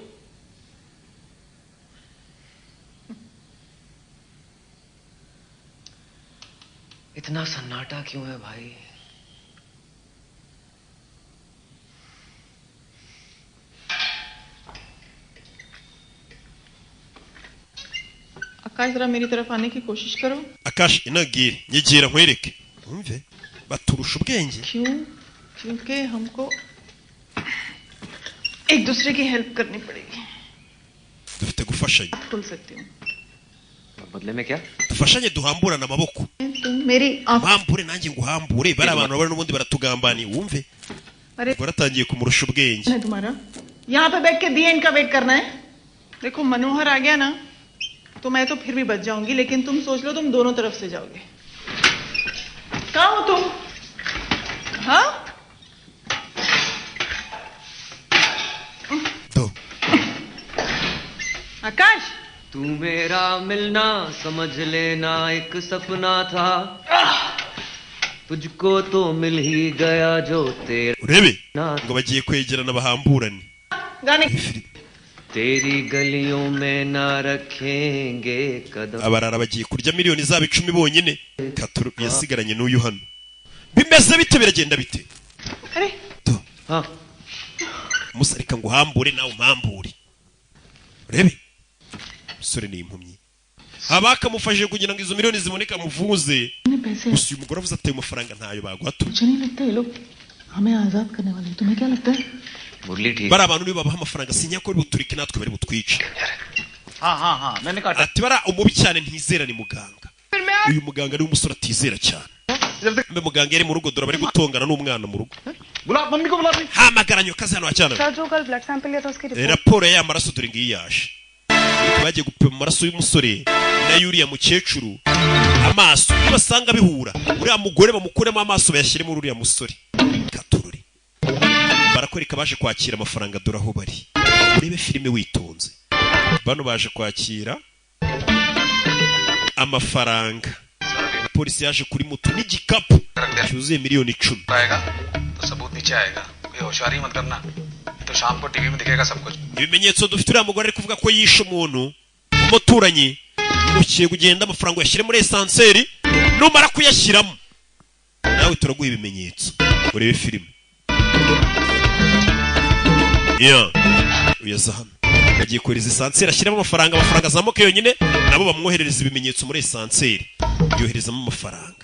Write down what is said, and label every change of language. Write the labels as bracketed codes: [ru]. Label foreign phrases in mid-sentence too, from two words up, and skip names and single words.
[hi] इतना सन्नाटा क्यों है भाई? आकाश जरा मेरी तरफ आने की कोशिश करो. [rw] Akash inagire nyegera nkwereke umve baturusha ubwenge. [hi] क्यों? क्योंकि हमको एक दूसरे की हेल्प करनी पड़ेगी. [rw] dufite gufashanya. [hi] खुल सकती हूँ. बदले में क्या? [rw] dufashanye duhamburana amaboko. [hi] तुम मेरी [rw] mpambure nanjye nguhambure bari abantu bari n'ubundi baratugambaniye wumve. baratangiye kumurusha ubwenge. [hi] तुम्हारा यहाँ पे बैठ के [en] the end [hi] का वेट करना है. देखो मनोहर आ गया ना तो मैं तो फिर भी बच जाऊंगी, लेकिन तुम सोच लो तुम दोनों तरफ से जाओगे. कहाँ हो तुम? हाँ तो आकाश तू मेरा मिलना समझ लेना एक सपना था, तुझको तो मिल ही गया जो तेरा. [rw] urebe ngo bagiye kwegerana bahamburane. [hi] गाने तेरी गलियों में ना रखेंगे कदम. [rw] abarara bagiye kurya miliyoni zaba 10 bonyine. Katuru yasigaranye n'uyu hano. Bimeze bite biragenda bite? [hi] अरे हाँ [rw] musarika nguhambure nawe umpambure. urebe sore ni impumyi abakamufashije kugira ngo izo miliyoni ziboneka muvuze. gusa uyu mugore avuze ati amafaranga ntayo bagwato. [hi] मुझे नहीं लगता ये लोग हमें आजाद करने वाले हैं. तुम्हें क्या लगता है? मुरली ठीक. [rw] bari abantu nibo babaha amafaranga sinya ko bibuturike natwe bari butwice. [hi] हाँ मैंने काटा. [rw] ati bara umubi cyane ntizera ni muganga. uyu muganga ari umusore atizera cyane. mbe muganga yari mu rugo dora bari gutongana n'umwana mu rugo. [hi] बुला मम्मी को बुला. [rw] hamagaranye kazi hano cyane. [hi] सर जो कल [en] blood sample [hi] लिया था उसकी रिपोर्ट. [rw] raporo y'amaraso dore ngiyi yaje. bagiye gupima amaraso y'umusore na yuriya mukecuru amaso basanga bihura. uriya mugore bamukuremo amaso bayashyire muri uriya musore. katururi barakwereka baje kwakira amafaranga dore aho bari. urebe filime witonze. bano baje kwakira amafaranga. polisi yaje kuri moto n'igikapu cyuzuye miliyoni 10. [hi] आएगा तो सबूत नीचे आएगा. ये होशियारी मत करना, तो शाम को टीवी में दिखेगा सब कुछ. [rw] ibimenyetso dufite uriya mugore ari kuvuga ko yishe umuntu umuturanyi. ukiye kugenda amafaranga yashyire muri esanseri numara kuyashyiramo nawe turaguha ibimenyetso. urebe filime uyaza hano bagiye kohereza esanseri ashyiramo amafaranga azamuka yonyine nabo bamwoherereza ibimenyetso muri esanseri yoherezamo amafaranga.